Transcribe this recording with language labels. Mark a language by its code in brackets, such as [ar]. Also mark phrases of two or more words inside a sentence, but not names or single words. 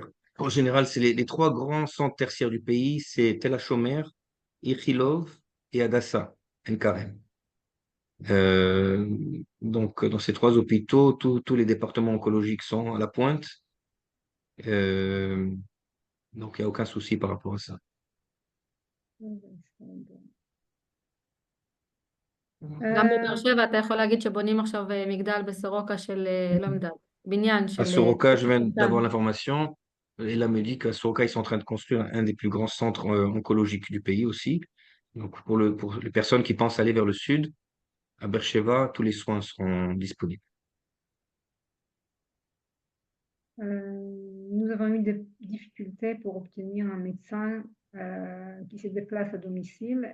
[fr] En général, c'est les trois grands centres tertiaires du pays, c'est Tel HaShomer, Ichilov et Hadassah, Ein-Karem. Donc, dans ces trois hôpitaux, tous les départements oncologiques sont à la pointe. Euh, donc, il n'y a aucun souci par rapport à ça. [he] גם בבאר שבע אתה יכול להגיד שבונים עכשיו מגדל בסורוקה של, לא מגדל, בניין [fr] À [he] של [fr] Soroka, je viens [he] סרטן. [fr] d'avoir l'information. Et là, me dit qu'à Soroka, ils sont en train de construire un des plus grands centres oncologiques du pays aussi. Donc, pour les personnes qui pensent aller vers le sud, à Beersheva, tous les soins seront disponibles. Nous avons eu des difficultés pour obtenir un médecin qui se déplace à domicile.